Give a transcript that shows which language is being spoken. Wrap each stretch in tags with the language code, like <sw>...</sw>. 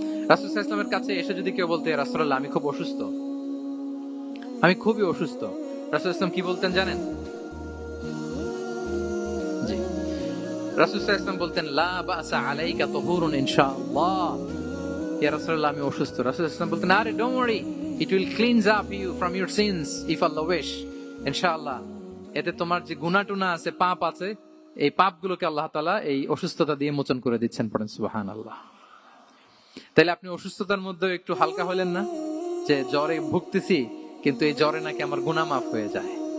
<bn>রাসূল সাল্লাল্লাহু আলাইহি ওয়াসাল্লামের কাছে এসে যদি কেউ বলতে রাসূলুল্লাহ আমি খুব অসুস্থ, আমি খুবই অসুস্থ, রাসূল সাল্লাল্লাহু আলাইহি ওয়াসাল্লাম কি বলতেন জানেন? জি, রাসূল সাল্লাল্লাহু আলাইহি ওয়াসাল্লাম বলতেন</bn> <ar>লা বাসা আলাইকা তুহুরুন ইনশাআল্লাহ।</ar> <bn>ইয়া রাসূলুল্লাহ আমি অসুস্থ। রাসূল সাল্লাল্লাহু আলাইহি ওয়াসাল্লাম বলতেন আরে</bn> <en>Don't worry, it will cleanse up you from your sins if Allah wish, ইনশাআল্লাহ।</en> <bn>এতে তোমার যে গুনাহ টুনা আছে, পাপ আছে, এই পাপগুলোকে আল্লাহ তাআলা এই অসুস্থতা দিয়ে মোচন করে দিচ্ছেন। পড়েন সুবহানাল্লাহ। তাহলে আপনি অসুস্থতার মধ্যে একটু হালকা হলেন না, যে জ্বরে ভুগতেছি কিন্তু এই জ্বরে নাকি আমার গুনাহ মাফ হয়ে যায়।</bn>